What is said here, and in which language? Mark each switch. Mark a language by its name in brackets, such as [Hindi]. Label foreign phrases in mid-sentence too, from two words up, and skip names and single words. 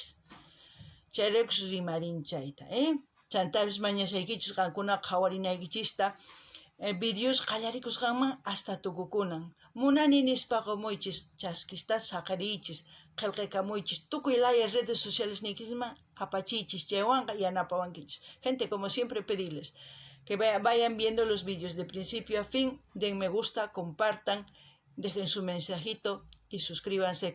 [Quechua] Chayraykus rimarin chayta, Chantapis mañasaykichis qankuna qhawarinaykichista videos qallarikusqanman hasta tukukunan. Munani nispa qumuychis, chaskista saqariychis, qillqakamuychis, tukuy laya [Spanish] redes sociales [Quechua] nikisman apachichis, chaywanqa yanapawankichis. [Spanish] Gente, como siempre pedirles que vayan viendo los vídeos de principio a fin, den me gusta, compartan, dejen su mensajito y suscríbanse.